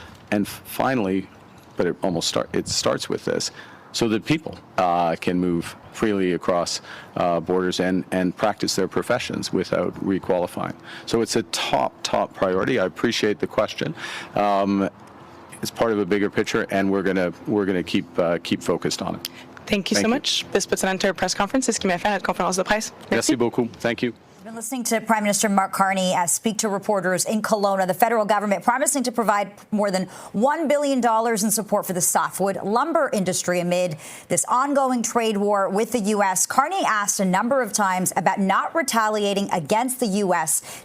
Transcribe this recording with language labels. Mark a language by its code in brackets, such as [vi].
[en] And finally, but it starts with this, so that people can move freely across borders and practice their professions without requalifying. So it's a top priority. I appreciate the question. It's part of a bigger picture, and we're gonna keep focused on it. Thank you so much. This puts an end to our press conference. [fr] C'est ce qui met fin à la conférence de presse. Merci beaucoup. [en] Thank you. We've been listening to Prime Minister Mark Carney speak to reporters in Kelowna, the federal government promising to provide more than $1 billion in support for the softwood lumber industry amid this ongoing trade war with the U.S. Carney asked a number of times about not retaliating against the U.S.